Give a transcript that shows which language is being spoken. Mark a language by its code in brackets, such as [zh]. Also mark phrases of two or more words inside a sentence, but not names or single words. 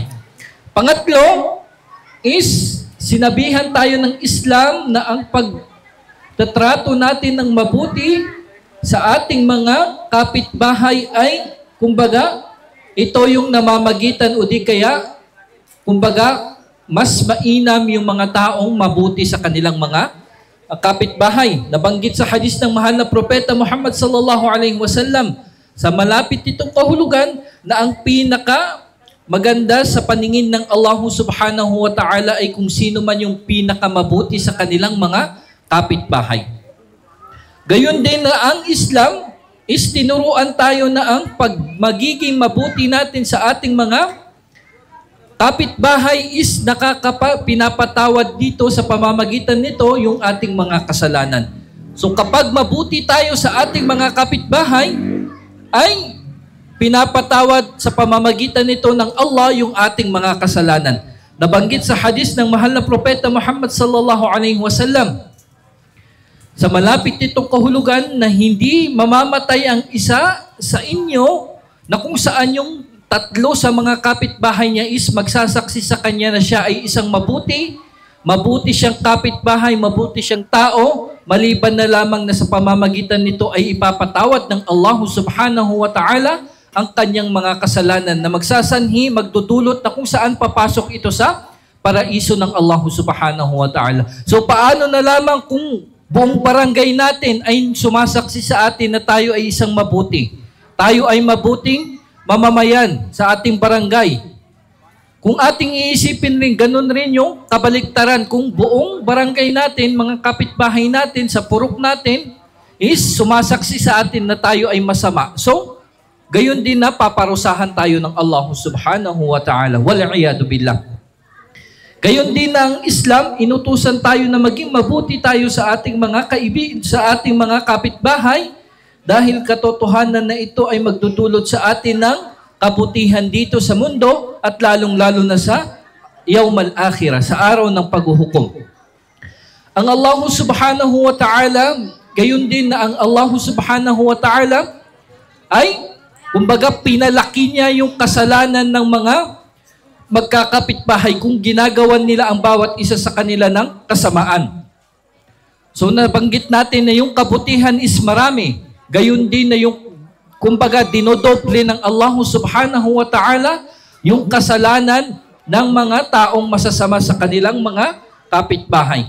[tl] Pangatlo is sinabihan tayo ng Islam na ang pagtatrato natin ng mabuti sa ating mga kapitbahay ay, kumbaga, ito yung namamagitan o di kaya, kumbaga, mas mainam yung mga taong mabuti sa kanilang mga kapitbahay. Nabanggit sa hadis ng mahal na Propeta Muhammad [ar] صلى الله عليه وسلم [tl] sa malapit nitong kahulugan na ang pinaka maganda sa paningin ng Allah [ar] سبحانه وتعالى [tl] ay kung sino man yung pinakamabuti sa kanilang mga kapitbahay. Gayon din na ang Islam is tinuruan tayo na ang magiging mabuti natin sa ating mga kapitbahay is pinapatawad dito sa pamamagitan nito yung ating mga kasalanan. So kapag mabuti tayo sa ating mga kapitbahay, ay pinapatawad sa pamamagitan nito ng Allah yung ating mga kasalanan. Nabanggit sa hadis ng mahal na propeta Muhammad [ar] صلى الله عليه وسلم, [tl] sa malapit nitong kahulugan na hindi mamamatay ang isa sa inyo na kung saan yung tatlo sa mga kapitbahay niya is magsasaksi sa kanya na siya ay isang mabuti siyang kapitbahay, mabuti siyang tao, maliban na lamang na sa pamamagitan nito ay ipapatawad ng Allah [ar] سبحانه وتعالى [tl] ang kanyang mga kasalanan na magsasanhi, magdudulot na kung saan papasok ito sa paraiso ng Allah [ar] سبحانه وتعالى. [tl] So paano na lamang kung buong barangay natin ay sumasaksi sa atin na tayo ay isang mabuti. Tayo ay mabuting mamamayan sa ating barangay. Kung ating iisipin rin, ganun rin yung kabaliktaran. Kung buong barangay natin, mga kapitbahay natin, sa purok natin, is sumasaksi sa atin na tayo ay masama. So, gayon din na paparusahan tayo ng Allah [ar] سبحانه وتعالى. والعياذ بالله. [tl] Gayon din ang Islam, inutusan tayo na maging mabuti tayo sa ating mga sa ating mga kapitbahay dahil katotohanan na ito ay magdudulot sa atin ng kabutihan dito sa mundo at lalong-lalo na sa [ar] يوم الآخرة, [tl] sa araw ng paghuhukom. Ang Allah [ar] سبحانه وتعالى, [tl] gayon din na ang Allah [ar] سبحانه وتعالى [tl] ay, kumbaga, pinalaki niya yung kasalanan ng mga magkakapitbahay kung ginagawan nila ang bawat isa sa kanila ng kasamaan. So nabanggit natin na yung kabutihan is marami. Gayon din na yung, kumbaga, dinodoble ng Allah [ar] سبحانه وتعالى [tl] yung kasalanan ng mga taong masasama sa kanilang mga kapitbahay.